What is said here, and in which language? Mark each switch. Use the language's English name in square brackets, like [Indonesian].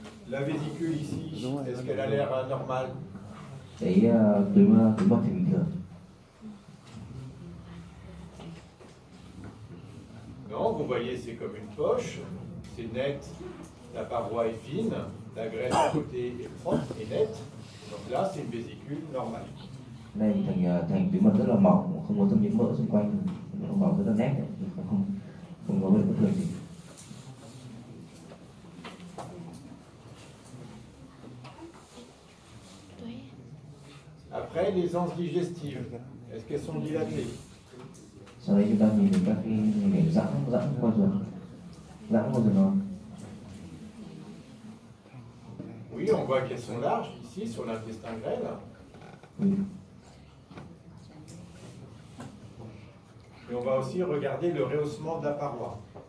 [French] La vésicule ici, est-ce qu'elle a l'air anormale? [Vietnamese] Cái túi mật thì bình thường. [French] Non, vous voyez, c'est comme une poche, c'est net, la paroi est fine, la graisse à côté est propre et nette. Donc là, c'est une vésicule normale. [Vietnamese] Đây thành túi mật rất là mỏng, không có thâm nhiễm mỡ xung quanh, nó màu rất là nét, không có vấn đề bất thường gì. [French] Après, les anses digestives, est-ce qu'elles sont dilatées? [Vietnamese] Sau đây chúng ta nhìn thấy các cái hình giãn qua ruột nó. [French] Oui, on voit qu'elles sont larges ici sur l'intestin grêle. Oui. Et on va aussi regarder le rehaussement de la paroi.